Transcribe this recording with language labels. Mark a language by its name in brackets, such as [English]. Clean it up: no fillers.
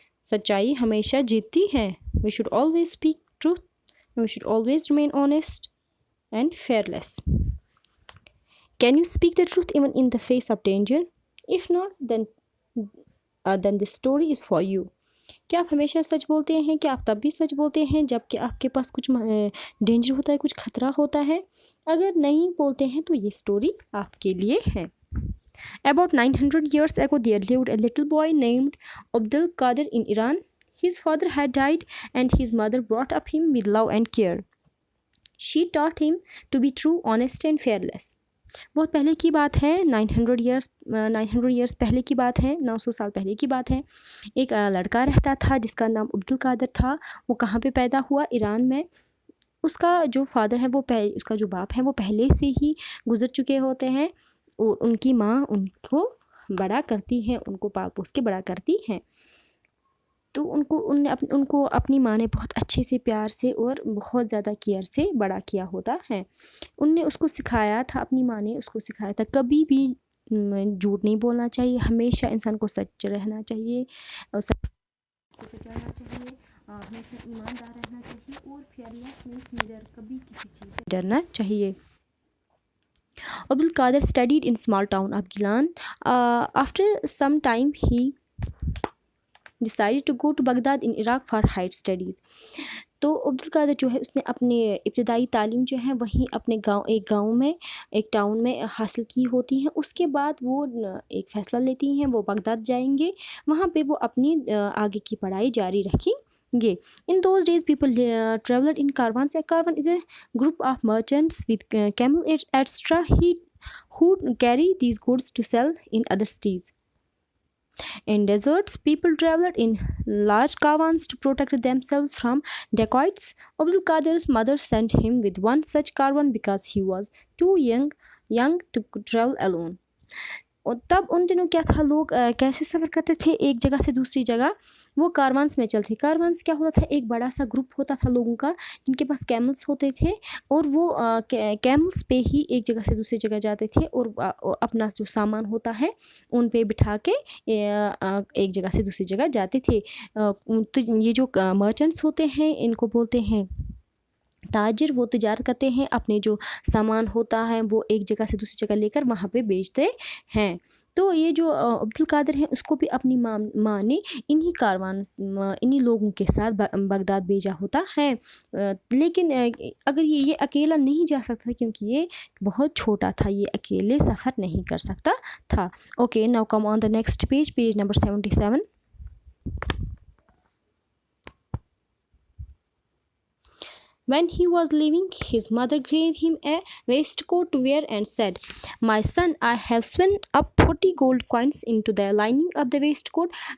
[Hindi] सच्चाई हमेशा जीतती है. [English] We should always speak truth. We should always remain honest and fearless. Can you speak the truth even in the face of danger? If not, then this story is for you. [Hindi] क्या आप हमेशा सच बोलते हैं? क्या आप तब भी सच बोलते हैं जबकि आपके पास कुछ डेंजर होता है, कुछ खतरा होता है? अगर नहीं बोलते हैं तो ये स्टोरी आपके लिए है. [English] About 900 years ago there lived a little boy named Abdul Qadir in Iran. His father had died and his mother brought up him with love and care. She taught him to be true, honest and fearless. [Hindi] बहुत पहले की बात है. 900 years पहले की बात है. 900 साल पहले की बात है. एक लड़का रहता था जिसका नाम अब्दुल कादर था. वो कहाँ पे पैदा हुआ? ईरान में. उसका जो फादर है उसका जो बाप है वो पहले से ही गुजर चुके होते हैं और उनकी माँ उनको बड़ा करती है, उनको पाल पोस के बड़ा करती है. तो उनको अपनी माँ ने बहुत अच्छे से, प्यार से और बहुत ज़्यादा केयर से बड़ा किया होता है. उनने उसको सिखाया था, अपनी माँ ने उसको सिखाया था कभी भी झूठ नहीं बोलना चाहिए, हमेशा इंसान को सच रहना चाहिए और सच को बचाना चाहिए, हमेशा ईमानदार रहना चाहिए और [English] fairness means [Hindi] निडर, कभी किसी चीज़ से डरना चाहिए. [English] Abdul Qadir studied in small town of Gilan. After some time he decided to go to Baghdad in Iraq for higher studies. [Hindi] तो अब्दुल कादर जो है उसने अपने इब्तदाई तालीम जो है वहीं अपने गाँव में, एक टाउन में हासिल की होती है. उसके बाद वो एक फ़ैसला लेती हैं, वो बगदाद जाएंगे. वहाँ पे वो अपनी आगे की पढ़ाई जारी रखेंगे. [English] In those days people traveled in caravans. A caravan is a group of merchants with camel etc. who carry these goods to sell in other cities. In deserts, people traveled in large caravans to protect themselves from dacoits. Abdul Qadir's mother sent him with one such caravan because he was too young to travel alone. [Hindi] और तब उन दिनों क्या था, लोग कैसे सफ़र करते थे एक जगह से दूसरी जगह? वो कारवान्स में चलते. कारवान्स क्या होता था? एक बड़ा सा ग्रुप होता था लोगों का जिनके पास कैमल्स होते थे और वो कैमल्स पे ही एक जगह से दूसरी जगह जाते थे और अपना जो सामान होता है उन पे बिठा के एक जगह से दूसरी जगह जाते थे. तो ये जो मर्चेंट्स होते हैं इनको बोलते हैं ताजिर. वो तिजारत करते हैं, अपने जो सामान होता है वो एक जगह से दूसरी जगह लेकर वहाँ पे बेचते हैं. तो ये जो अब्दुल कादर है उसको भी अपनी माँ ने इन्हीं लोगों के साथ बगदाद भेजा होता है. लेकिन अगर ये अकेला नहीं जा सकता क्योंकि ये बहुत छोटा था, ये अकेले सफ़र नहीं कर सकता था. [English] Okay, now come on the next page number 77. When he was leaving, his mother gave him a waistcoat to wear and said, "My son, I have sewn up 40 gold coins into the lining of the waistcoat.